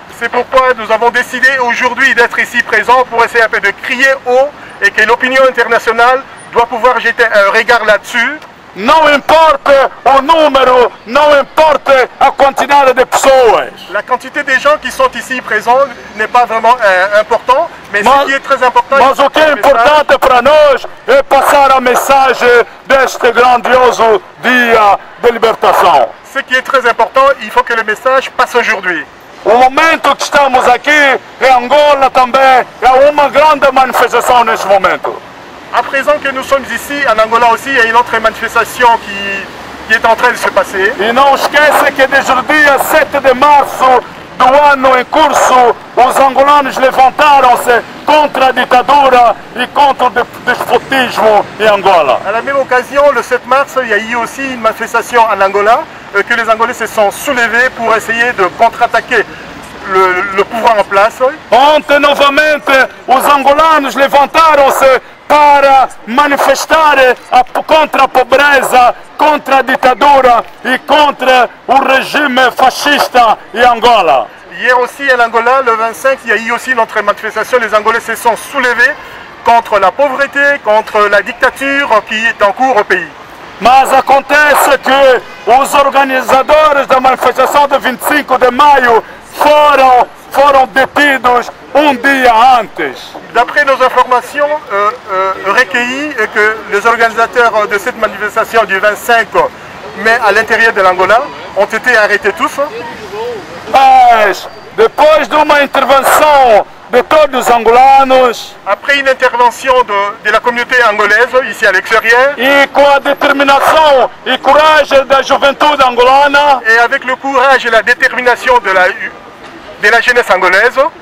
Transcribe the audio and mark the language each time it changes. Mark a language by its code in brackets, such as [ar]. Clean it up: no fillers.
[fr] C'est pourquoi nous avons décidé aujourd'hui d'être ici présents pour essayer un peu de crier haut et que l'opinion internationale doit pouvoir jeter un regard là-dessus. [pt] Não importa o número, não importa a quantidade de pessoas. [fr] La quantité des gens qui sont ici présents n'est pas vraiment important, mais ce qui est très important... [pt] Mas o que é importante para nós é passar a mensagem deste grandioso dia de libertação. [fr] Ce qui est très important, il faut que le message passe aujourd'hui. [pt] O momento que estamos aqui em Angola também é uma grande manifestação neste momento. [fr] À présent que nous sommes ici, en Angola aussi, il y a une autre manifestation qui est en train de se passer. [pt] E não esquece que desde o dia 7 de março do ano em curso, os angolanos levantaram-se contra a ditadura e contra o despotismo em Angola. [fr] À la même occasion, le 7 mars, il y a eu aussi une manifestation en Angola, que les Angolais se sont soulevés pour essayer de contre-attaquer le pouvoir en place. [pt] Ontem, novamente, os angolanos levantaram-se para manifestar contra a pobreza, contra a ditadura e contra o regime fascista em Angola. [fr] Hier aussi en Angola, le 25, il y a eu aussi notre manifestation. Les Angolais se sont soulevés contre la pauvreté, contre la dictature qui est en cours au pays. [pt] Mas acontece que os organizadores da manifestação de 25 de maio foram detidos dia antes. [fr] D'après nos informations recueillies, que les organisateurs de cette manifestation du 25 mai à l'intérieur de l'Angola ont été arrêtés tous. [pt] Mas, depois de uma intervenção de todos os angolanos, [fr] après une intervention de la communauté angolaise ici à l'extérieur, [pt] e com a determinação e coragem da juventude angolana, [fr] et avec le courage et la détermination de la jeunesse angolaise,